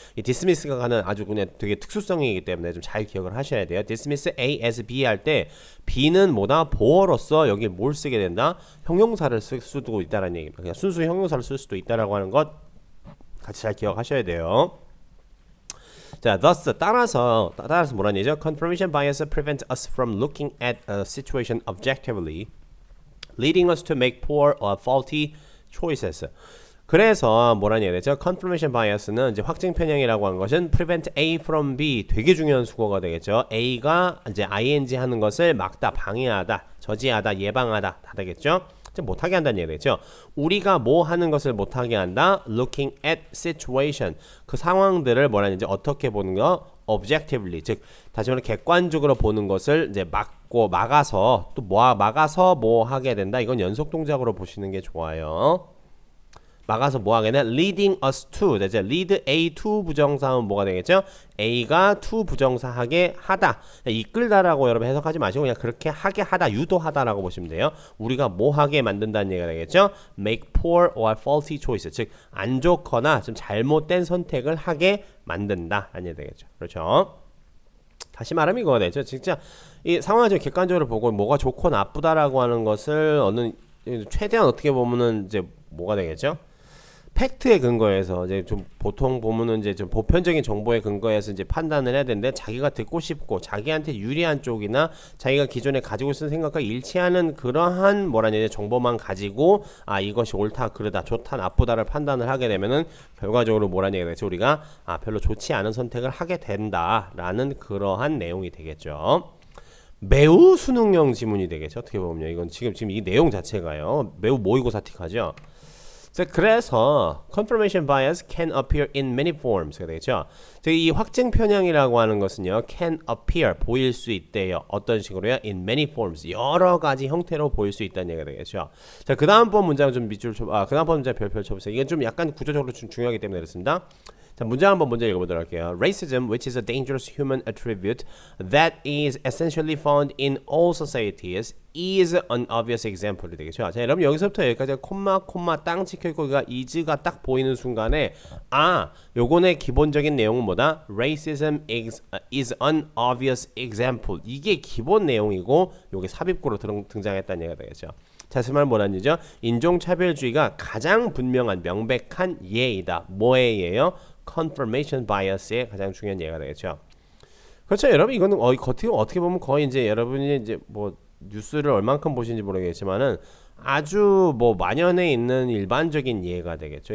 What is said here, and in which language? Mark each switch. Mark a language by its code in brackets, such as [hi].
[ko] 이 dismiss가 가는 아주 그냥 되게 특수성이기 때문에 좀 잘 기억을 하셔야 돼요. [en] dismiss A as B [ko] 할 때 B는 보어로서 여기 뭘 쓰게 된다? 형용사를 쓸 수도 있다는 얘기입니다. 그냥 순수 형용사를 쓸 수도 있다라고 하는 것 같이 잘 기억하셔야 돼요. 자, thus 따라서 뭐라는 얘기죠? [en] Confirmation bias prevents us from looking at a situation objectively, leading us to make poor or faulty choices. [ko] 그래서 뭐라는 얘기가 되죠? Confirmation bias는 이제 확증 편향이라고 하는 것은 prevent A from B, 되게 중요한 수거가 되겠죠. A가 이제 ing 하는 것을 막다, 방해하다, 저지하다, 예방하다 다 되겠죠. 못하게 한다는 얘기가 되죠. 우리가 뭐 하는 것을 못하게 한다. [en] Looking at situation, [ko] 그 상황들을 뭐라는 이제 어떻게 보는 거? Objectively, 즉 다시 말해 객관적으로 보는 것을 이제 막아서 또 막아서 뭐 하게 된다. 이건 연속 동작으로 보시는 게 좋아요. 막아서 뭐 하게 되냐? [en] Leading us to, 이제 lead A to [ko] 부정사하면 뭐가 되겠죠? A가 to 부정사하게 하다, 이끌다라고 여러분 해석하지 마시고 그냥 그렇게 하게 하다, 유도하다라고 보시면 돼요. 우리가 뭐 하게 만든다는 얘기가 되겠죠? [en] Make poor or faulty choices, [ko] 즉 안 좋거나 좀 잘못된 선택을 하게 만든다 라는 얘기가 되겠죠. 그렇죠? 다시 말하면 이거가 되죠. 진짜 이 상황을 좀 객관적으로 보고 뭐가 좋고 나쁘다라고 하는 것을 최대한 어떻게 보면은 이제 뭐가 되겠죠? 팩트에 근거해서 이제 좀 보통 보면은 이제 좀 보편적인 정보에 근거해서 이제 판단을 해야 되는데 자기가 듣고 싶고 자기한테 유리한 쪽이나 자기가 기존에 가지고 있는 생각과 일치하는 그러한 뭐라냐 정보만 가지고 이것이 옳다 그르다 좋다 나쁘다를 판단을 하게 되면은 결과적으로 뭐라냐 되겠죠? 우리가 별로 좋지 않은 선택을 하게 된다라는 그러한 내용이 되겠죠. 매우 수능형 지문이 되겠죠. 어떻게 보면요. 이건 지금 이 내용 자체가요. 매우 모의고사틱하죠. [en] 그래서 confirmation bias can appear in many forms가 [ko] 되겠죠. 이 확증 편향이라고 하는 것은요, [en] can appear [ko] 보일 수 있대요. 어떤 식으로요? [en] In many forms [ko] 여러 가지 형태로 보일 수 있다는 얘기가 되겠죠. 자, 그 다음번 문장 좀 밑줄 그 다음번 문장 별표 쳐보세요. 이건 좀 약간 구조적으로 좀 중요하기 때문에 그렇습니다. 자, 문장 한번 먼저 읽어보도록 할게요. [en] Racism, which is a dangerous human attribute that is essentially found in all societies, is an obvious example. [ko] 되겠죠. 자, 여러분 여기서부터 여기까지 콤마 땅 찍혀있고 is가 딱 보이는 순간에 요거의 기본적인 내용은 뭐다? [en] Racism is an obvious example. [ko] 이게 기본 내용이고 요게 삽입구로 등장했다는 얘기가 되겠죠. 자, 그 말 뭐라는 얘기죠? 인종차별주의가 가장 분명한 명백한 예이다. 뭐의 예요? confirmation bias의 가장 중요한 예가 되겠죠. 그렇죠, 여러분. 이거는 어떻게 보면 거의 이제 여러분이 이제 뭐 뉴스를 얼만큼 보시는지 모르겠지만은 아주 뭐 만연해 있는 일반적인 예가 되겠죠.